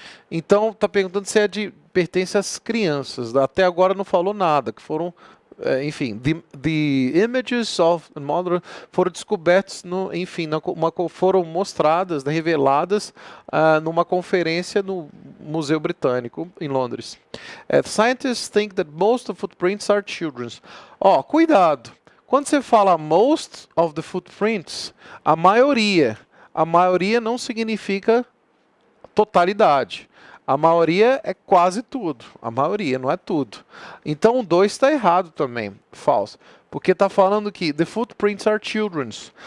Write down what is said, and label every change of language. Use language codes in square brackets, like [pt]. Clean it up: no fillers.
[pt] Então está perguntando se pertence às crianças. Até agora não falou nada, que foram enfim, [en] the images of modern [pt] foram descobertos, foram mostradas, reveladas numa conferência no Museu Britânico em Londres. [en] Scientists think that most of the footprints are children's. [pt] Cuidado! Quando você fala [en] most of the footprints, [pt] a maioria não significa totalidade. A maioria é quase tudo. A maioria, não é tudo. Então o 2 está errado também. Falso. Porque está falando que [en] the footprints are children's.